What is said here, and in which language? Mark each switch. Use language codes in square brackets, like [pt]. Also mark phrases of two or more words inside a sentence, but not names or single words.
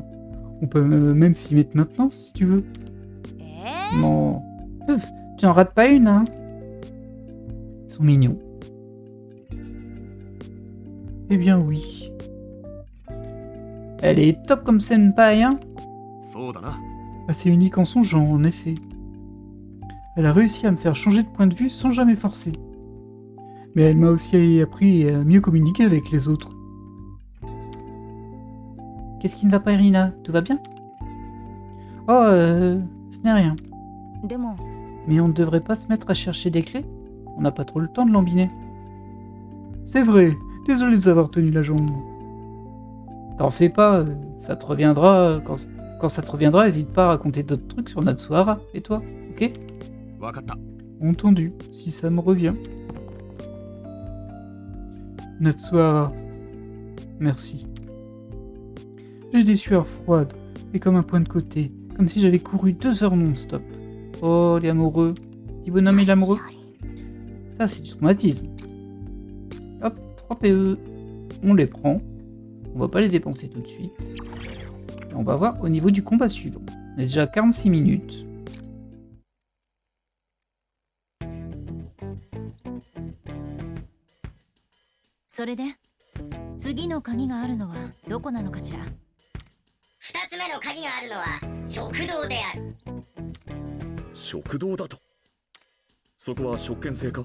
[fr] On peut même s'y mettre maintenant, si tu veux. Non. Tu en rates pas une, hein. Ils sont mignons. Eh bien oui. Elle est top comme senpai, hein. [ja] そうだな。 [fr] Assez unique en son genre, en effet. Elle a réussi à me faire changer de point de vue sans jamais forcer. Mais elle m'a aussi appris à mieux communiquer avec les autres. Qu'est-ce qui ne va pas, Irina? Tout va bien? Oh, ce n'est rien. [ja] でも [fr] Mais on ne devrait pas se mettre à chercher des clés? On n'a pas trop le temps de l'embiner. C'est vrai, désolé de vous avoir tenu la jambe. T'en fais pas, ça te reviendra. Quand ça te reviendra, n'hésite pas à raconter d'autres trucs sur Natsuhara. Et toi, ok? [ja] わかった。 [fr] Entendu, si ça me revient. Natsuhara. Merci. J'ai des sueurs froides et comme un point de côté, comme si j'avais couru 2 heures non-stop. Oh, les amoureux. Petit bonhomme et l'amoureux. Ça, c'est du traumatisme. Hop, 3 PE. On les prend. On va pas les dépenser tout de suite. Et on va voir au niveau du combat suivant. On est déjà à 46 minutes. [ja] それで次の鍵があるのはどこなのかしら。 2つ目の鍵があるのは食堂である。食堂だと。そこは食券制か？